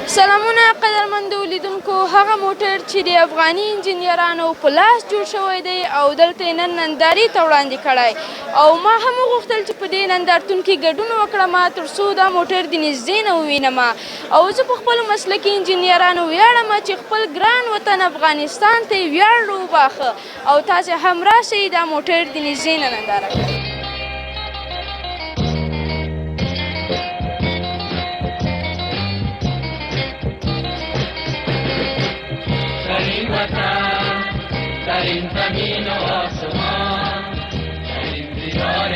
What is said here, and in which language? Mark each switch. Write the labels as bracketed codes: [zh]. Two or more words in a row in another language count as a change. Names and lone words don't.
[ps] سلامونه قدرمندو لیدونکو، هغه موټر چې د افغاني انجینرانو په لاس جوړ شوی دی او دلته یې نن نندارې ته وړاندې کړی او ما هم وغوښتل چې په دې نندارتون کې ګډون وکړم تر څو دا موټر د نږدې نه ووینم او زه په خپلو مسلکي انجینرانو ویاړم چې خپل ګران وطن افغانستان ته یې ویاړ وباښه او تاسې هم راشئ دا موټر د نږدې نه ننداره کړئ. [fa] در این زمین و آسمان، در این دیار